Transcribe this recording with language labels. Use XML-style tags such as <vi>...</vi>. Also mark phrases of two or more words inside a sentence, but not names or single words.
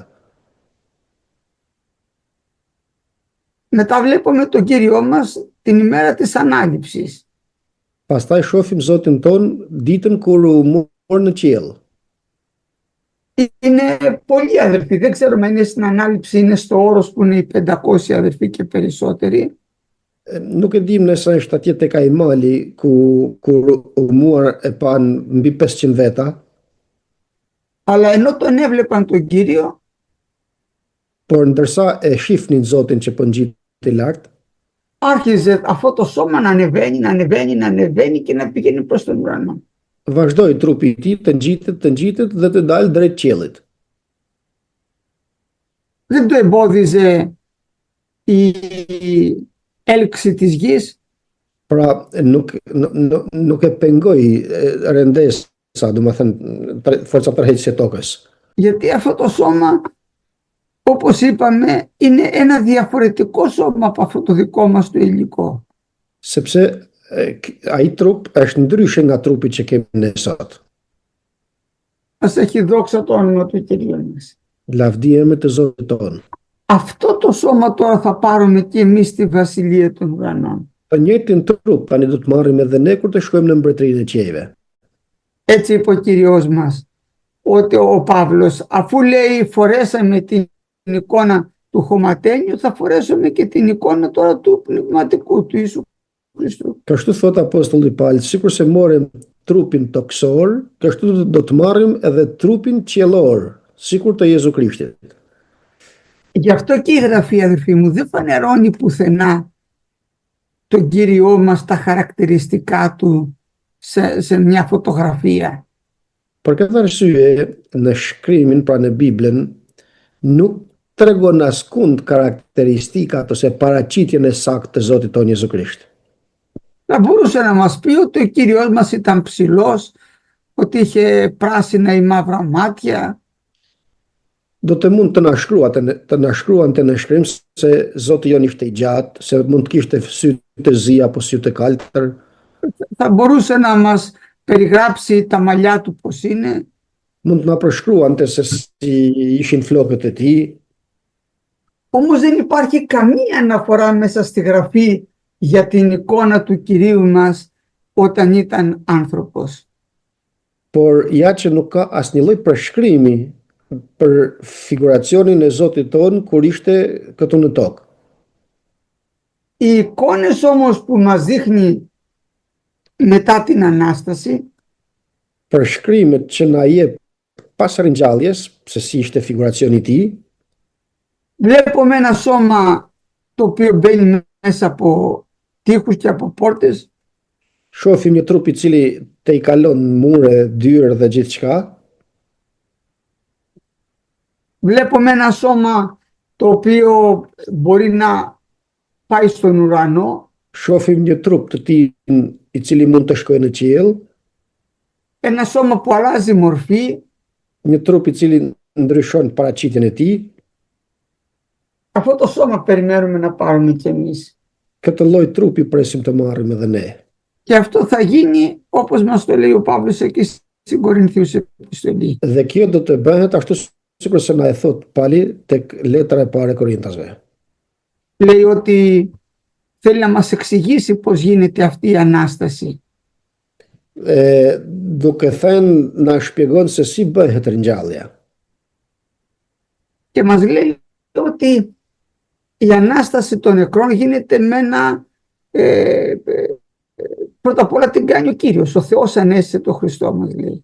<el>Μετά βλέπουμε τον Κύριο μας την ημέρα της ανάληψης.</el> <sq>Pastaj shohim Zotin ton ditën kur u mor në qiell.</sq> <el>Είναι πολλοί αδερφοί, δεν ξέρουμε αν είναι στην ανάληψη, είναι στο όρος που είναι οι 500 αδερφοί και περισσότεροι.</el> <sq>Nuk e dim nëse është atje tek ai mali kur u muar e pan mbi 500 veta.</sq> <el>Αλλά ενώ τον έβλεπαν τον Κύριο,</el> <sq>Por ndërsa e shifnin Zotin që po ngjitej lart,</sq> <el>άρχιζε αυτό το σώμα να ανεβαίνει και να πηγαίνει προς τον ουρανό.</el> <sq>vazhdoi trupi i tij të ngjitet dhe të dalë drejt qiellit.</sq> <el>Δεν το εμπόδιζε η έλξη της γης.</el> <sq>Pra nuk e pengoi rendesa do të thënë forca tërheqëse e tokës.</sq> <el>Γιατί αυτό το σώμα, όπως είπαμε, είναι ένα διαφορετικό σώμα από αυτό το δικό μας το υλικό.</el> <sq>Sepse ai trup është ndryshe nga trupi që kemi ne sot.</sq> <el>Ας έχει δόξα το όνομα του Κυρίου μας.</el> <sq>Lavdi emrit të Zotit tonë.</sq> <el>Αυτό το σώμα τώρα θα πάρουμε και εμείς στη Βασιλεία των Ουρανών.</el> <sq>Të njëjtin trup tani do të marrim edhe ne kur të shkojmë në mbretërinë e qiejve.</sq> <el>Έτσι είπε ο Κύριος μας, ότι ο Παύλος, αφού λέει φορέσαμε την εικόνα του χωματένιου, θα φορέσουμε και την εικόνα τώρα του πνευματικού του Ιησού Χριστού.</el> <sq>Kështu thot apostulli Paul, sikur se morëm trupin toksor, kështu do të marrim edhe trupin qiellor, sikur të Jezu Krishtit.</sq> <el>Γι' αυτό και η Γραφή, αδερφοί μου, δεν φανερώνει πουθενά τον Κύριό μας, τα χαρακτηριστικά του σε μια φωτογραφία.</el> <sq>Për këtë arsye, në shkrimin, pra në Biblën, nuk tregon askund karakteristikat ose paraqitjen e saktë të Zotit tonë Jezu Krisht.</sq> <el>Θα μπορούσε να μας πει ότι ο Κύριος μας ήταν ψηλός, ότι είχε πράσινα ή μαύρα μάτια.</el> <sq>Do të mund të na shkruante në shkrim se Zoti jon ishte i gjatë, se mund të kishte sy të zi apo sy të kaltër.</sq> <el>Θα μπορούσε να μας περιγράψει τα μαλλιά του πώς είναι.</el> <sq>Mund të na përshkruante se si ishin flokët e tij.</sq> <el>Όμως δεν υπάρχει καμία αναφορά μέσα στη Γραφή για την εικόνα του Κυρίου μας όταν ήταν άνθρωπος.</el> <sq>Por ja që nuk ka asnjë lloj përshkrimi për figuracionin e Zotit ton kur ishte këtu në tokë.</sq> <el>Οι εικόνες όμως που μας δείχνει μετά την Ανάσταση</el> <sq>Përshkrimet që na jep pas ringjalljes, se si ishte figuracioni i tij,</sq> <el>βλέπουμε ένα σώμα το οποίο μπαίνει μέσα από τοίχους και από πόρτες.</el> <sq>shohim një trup i cili te i kalon mure, dyrë dhe gjithçka.</sq> <el>Βλέπουμε ένα σώμα το οποίο μπορεί να πάει στον ουρανό.</el> <sq>Shohim një trup të tij i cili mund të shkojë në qiell,</sq> <el>Ένα σώμα που αλλάζει μορφή.</el> <sq>një trup i cili ndryshon paraqitjen e tij.</sq> <el>Αυτό το σώμα περιμένουμε να πάρουμε κι εμείς.</el> <sq>Këtë lloj trupi presim të marrim edhe ne.</sq> <el>Και αυτό θα γίνει όπως μας το λέει ο Παύλος εκεί στην Κορινθίους επιστολή.</el> <sq>Dhe kjo do të bëhet ashtu sikur se na e thot Pali tek letra e parë e Korintasve.</sq> <el>Λέει ότι θέλει να μας εξηγήσει πώς γίνεται αυτή η Ανάσταση.</el> <sq>Duke thënë na shpjegon se si bëhet ringjallja.</sq> <el>Και μας λέει ότι η Ανάσταση των νεκρών γίνεται με ένα πρώτα απ' όλα την κάνει ο Κύριος, ο Θεός ανέστησε τον Χριστό, μας λέει.</el>